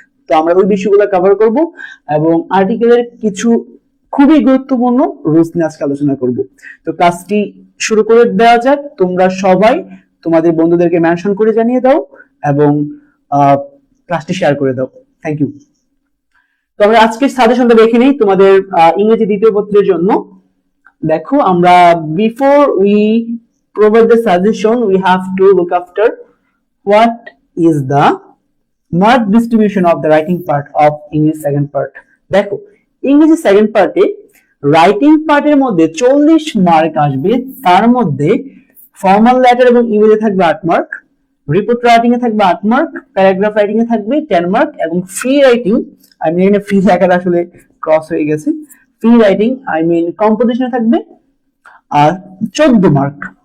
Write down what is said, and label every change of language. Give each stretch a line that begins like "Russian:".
Bangla: তো আমরা ওই বিষয়গুলো কভার করব এবং আর্টিকেলের কিছু খুবই গুরুত্বপূর্ণ রুলস নিয়ে আজকে আলোচনা করব। তো ক্লাসটি শুরু করে দেওয়া যাক। তোমরা সবাই তোমাদের বন্ধুদেরকে মেনশন করে জানিয়ে দাও এবং ক্লাসটি শেয়ার করে দাও। Thank you. তো আমরা আজকের সাজেশনটা দেখে নিই তোমাদের ইংরেজি দ্বিতীয় পত্রের জন্য। দেখো, আমরা
English: Before we provide the suggestion we have to look after what is the mark distribution of the writing part of English second part.
Bangla: দেখো, ইংরেজি সেকেন্ড পার্টে রাইটিং পার্টের মধ্যে 40 মার্ক আসবে, তার মধ্যে ফর্মাল লেটার এবং ইমেলে থাকবে 8 মার্ক, রিপোর্ট রাইটিং এ থাকবে 8 মার্ক, প্যারাগ্রাফ রাইটিং এ থাকবে 10 মার্ক এবং ফ্রি রাইটিং এখানে ফ্রি লেখাটা আসলে ক্রস হয়ে গেছে, ফ্রি রাইটিং কম্পোজিশনে থাকবে আর 14 মার্ক।